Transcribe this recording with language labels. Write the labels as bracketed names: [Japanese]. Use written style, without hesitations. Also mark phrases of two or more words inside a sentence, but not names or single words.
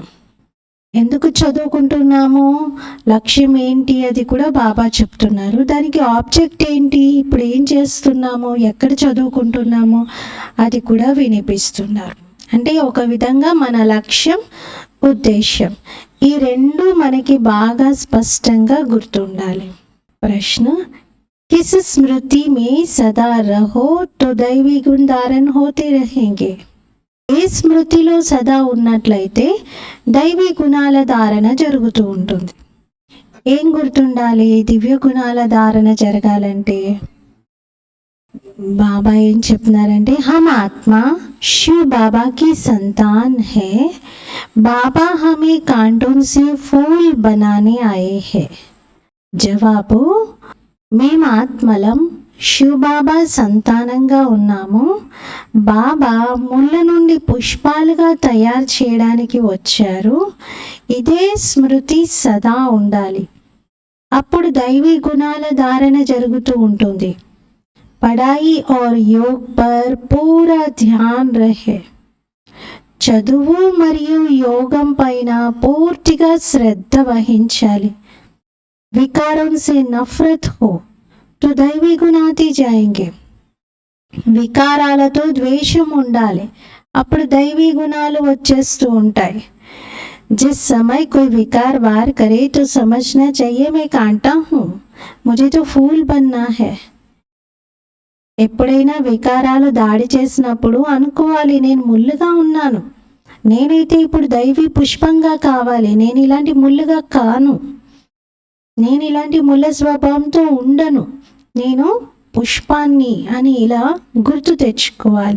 [Telugu] ఎందుకు చదువుకుంటున్నాము, లక్ష్యం ఏంటి, అది కూడా బాబా చెప్తున్నారు. దానికి ఆబ్జెక్ట్ ఏంటి, ఇప్పుడు ఏం చేస్తున్నాము, ఎక్కడ చదువుకుంటున్నాము, అది కూడా వినిపిస్తున్నారు. అంటే ఒక విధంగా మన లక్ష్యం, ఉద్దేశం ఈ రెండు మనకి బాగా స్పష్టంగా గుర్తుండాలి. [Hindi] ప్రశ్న, किस स्मृति में सदा रहो तो दैवी गुण धारण होते रहेंगे. [Telugu] ఏ స్మృతిలో సదా ఉన్నట్లయితే దైవీ గుణాల ధారణ జరుగుతూ ఉంటుంది. ఏం గుర్తుండాలి, దివ్య గుణాల ధారణ జరగాలంటే బాబా ఏం చెప్తున్నారంటే, [Hindi] हम आत्मा शिव बाबा की संतान है, बाबा हमें कांटों से फूल बनाने आए है. [Telugu] జవాబు, మేము ఆత్మలం, శివబాబా సంతానంగా ఉన్నాము. బాబా ముళ్ళ నుండి పుష్పాలుగా తయారు చేయడానికి వచ్చారు. ఇదే స్మృతి సదా ఉండాలి. అప్పుడు దైవీ గుణాల ధారణ జరుగుతూ ఉంటుంది. [Hindi] పడాయి और योग पर पूरा ध्यान रहे. [Telugu] చదువు మరియు యోగం పైన పూర్తిగా శ్రద్ధ వహించాలి. [Hindi] विकारों से नफरत हो तो दैवी गुण आते जाएंगे. [Telugu] వికారాలతో ద్వేషం ఉండాలి, అప్పుడు దైవీ గుణాలు వచ్చేస్తూ ఉంటాయి. [Hindi] जिस समय कोई विकार वार करे तो समझना चाहिए मैं कांटा हूँ, मुझे तो फूल बनना है. [Telugu] ఎప్పుడైనా వికారాలు దాడి చేసినప్పుడు అనుకోవాలి, నేను ముళ్ళుగా ఉన్నాను, నేనైతే ఇప్పుడు దైవీ పుష్పంగా కావాలి, నేను ఇలాంటి ముళ్ళుగా కాను, నేను ఇలాంటి ముళ్ళ స్వభావంతో ఉండను, నేను పుష్పాన్ని అని ఇలా గుర్తు తెచ్చుకోవాలి.